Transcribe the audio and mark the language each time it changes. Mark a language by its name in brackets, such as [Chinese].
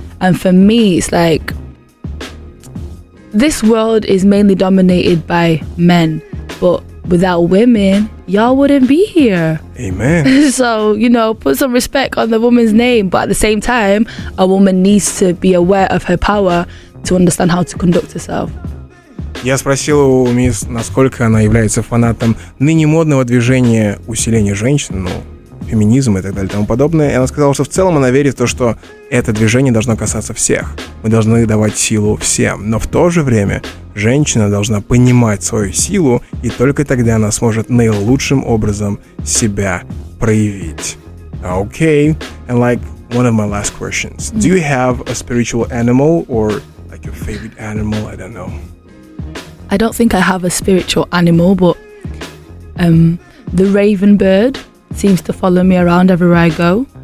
[English] And for me, it's like, this world is mainly dominated by men, but without women, y'all wouldn't be here. Amen. So, you know, put some respect on the woman's name, but at the same time, a woman needs to be aware of her power to understand how to conduct herself. [Russian] Я спросил у мисс, насколько она является фанатом ныне модного движения усиления женщин, феминизм и так далее и тому подобное. И она сказала, что в целом она верит в то, что это движение должно касаться всех. Мы должны давать силу всем. Но в то же время женщина должна понимать свою силу, и только тогда она сможет наилучшим образом себя проявить. [English] Okay. And like one of my last questions. Do you have a spiritual animal or like your favorite animal? I don't know. I don't think I have a spiritual animal, but the raven bird seems to follow me around everywhere I go.